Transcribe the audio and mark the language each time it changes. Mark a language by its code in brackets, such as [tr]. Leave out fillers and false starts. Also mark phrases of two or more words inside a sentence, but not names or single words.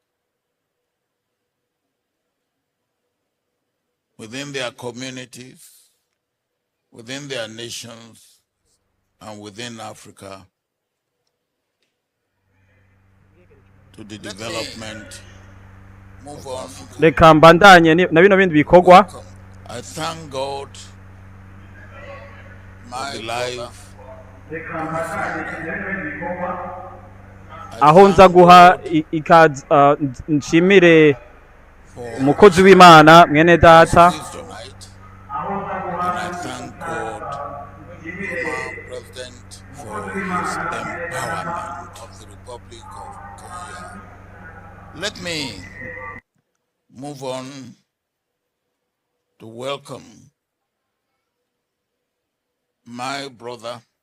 [en] within their communities, within their nations, and within Africa to the development of Africa. [rn] Reka mbandanye na bino bindi bikorwa. [en] I thank God for the life. [rn] Aho nza guha ikaze nshimire umukozi w'Imana mwene data. [en] And I thank God our President for his empowerment of the Republic of Kenya. Let me move on to welcome my brother,